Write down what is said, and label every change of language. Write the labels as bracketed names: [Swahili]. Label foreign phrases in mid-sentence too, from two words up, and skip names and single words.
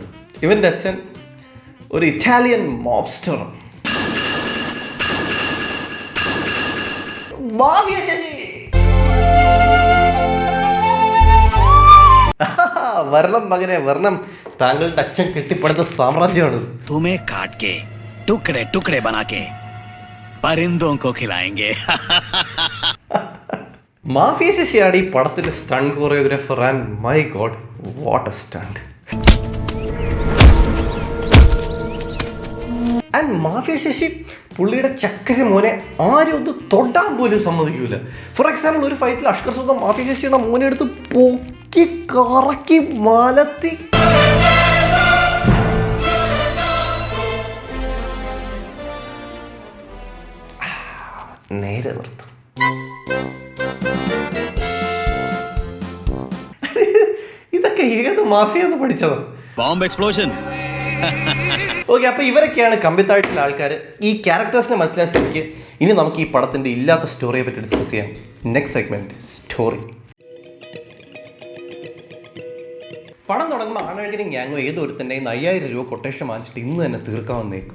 [Malayalam] ഇവൻ്റെ അച്ഛൻ ഒരു ഇറ്റാലിയൻ മോബ്സ്റ്ററാണ്. വരണം മകനെ വരണം, താങ്കളുടെ അച്ഛൻ കെട്ടിപ്പടുത്ത സാമ്രാജ്യമാണ്. [Hindi] तुम्हें काट के टुकड़े टुकड़े बना के परिंदों को खिलाएंगे. [Malayalam] മാഫിയ ശശിയാണ് ഈ പടത്തിന്റെ [English] stunt choreographer. and my god, what a stunt. [Malayalam] ആൻഡ് മാഫിയ ശശി പുള്ളിയുടെ ചക്കര മോനെ ആരും ഒന്ന് തൊടാൻ പോലും സമ്മതിക്കൂല. [English] for example, [Malayalam] ഒരു ഫൈറ്റിൽ അഷ്കർ സുൽത്താൻ മാഫിയ ശശിയുടെ മോനെ എടുത്ത് പൊക്കി കറക്കി മലത്തി നേരെ നിർത്തും. ഇതൊക്കെ ഏത് മാഫിയെന്ന് പഠിച്ചതോ? [English] bomb explosion. [Malayalam] ഓക്കെ, അപ്പോൾ ഇവരൊക്കെയാണ് കമ്പിത്തായിട്ടുള്ള ആൾക്കാർ. ഈ ക്യാരക്ടേഴ്സിനെ മനസ്സിലായ സ്ഥിതിക്ക് ഇനി നമുക്ക് ഈ പടത്തിൻ്റെ ഇല്ലാത്ത സ്റ്റോറിയെ പറ്റി ഡിസ്കസ് ചെയ്യാം. [English] next segment, story. [Malayalam] പടം തുടങ്ങുമ്പോൾ ആണഴകിനും ഗ്യാങ്ങോ ഏതോ ഒരുത്തൻ്റെ 5000 രൂപ കൊട്ടേഷൻ വാങ്ങിച്ചിട്ട് ഇന്ന് തന്നെ തീർക്കാമെന്നേക്കും.